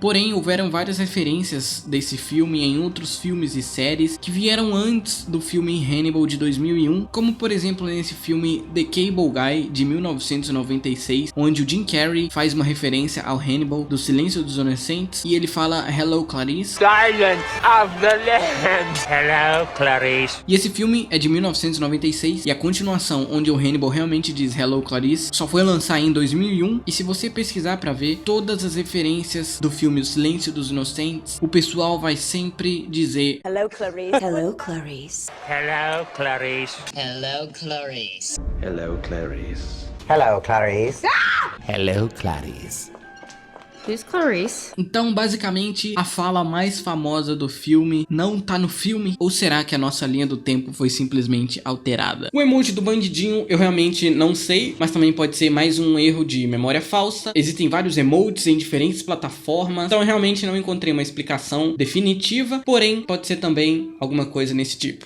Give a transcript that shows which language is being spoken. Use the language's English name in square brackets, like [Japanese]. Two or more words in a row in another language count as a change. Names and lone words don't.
[Portuguese] Porém houveram várias referências desse filme em outros filmes e séries que vieram antes do filme Hannibal de 2001, como por exemplo nesse filme The Cable Guy de 1996, onde o Jim Carrey faz uma referência ao Hannibal do Silêncio dos Inocentes e ele fala Hello Clarice. [English] Silence of the Lambs. Hello Clarice. [Portuguese] E esse filme é de 1996 e a continuação, onde o Hannibal realmente diz Hello Clarice, só foi lançar em 2001. E se você pesquisar pra ver todas as referências do filme O Silêncio dos Inocentes, o pessoal vai sempre dizer [English] Hello Clarice. Hello Clarice. Hello Clarice. Hello Clarice. Hello Clarice. Hello Clarice. Hello, Clarice. Who's Clarice? [Portuguese] Então, basicamente, a fala mais famosa do filme não tá no filme? Ou será que a nossa linha do tempo foi simplesmente alterada? O emoji do bandidinho eu realmente não sei, mas também pode ser mais um erro de memória falsa. Existem vários emotes em diferentes plataformas, então eu realmente não encontrei uma explicação definitiva, porém pode ser também alguma coisa nesse tipo.